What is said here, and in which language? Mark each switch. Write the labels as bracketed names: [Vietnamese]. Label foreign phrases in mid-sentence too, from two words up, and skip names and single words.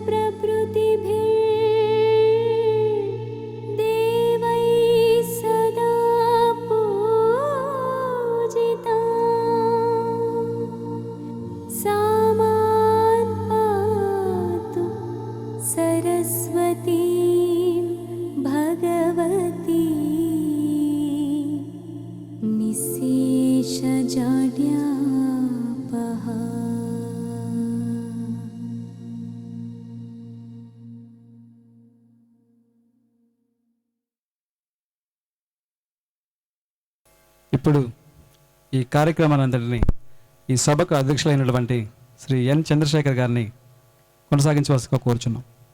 [Sanskrit] प्रभृतिभिर्देवैः सदा पूजिता सा मां पातु सरस्वती भगवती निःशेषजाड्यापहा. [Telugu] ఇప్పుడు ఈ కార్యక్రమానంతటిని ఈ సభకు అధ్యక్షులైనటువంటి శ్రీ ఎన్ చంద్రశేఖర్ గారిని కొనసాగించవలసిగా కోరుచున్నాం.